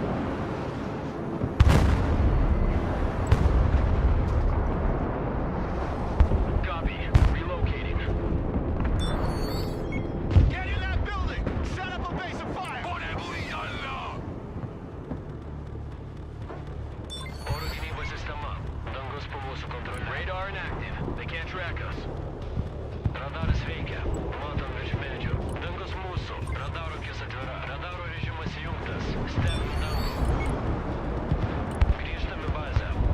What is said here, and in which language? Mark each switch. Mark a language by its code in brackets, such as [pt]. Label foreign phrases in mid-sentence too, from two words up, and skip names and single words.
[en] Copy. Relocating. Get in that building! Set up a base of fire! [lt] Oro gynybos sistema. Dangus po mūsų kontrolė. [en] Radar inactive. They can't track us. [lt] Radaras veikia. Matom virš medžių. Dangus mūsų. Radaro akis atvira. Radaro režimas įjungtas. Stebim dangų. Grįžtam į bazę.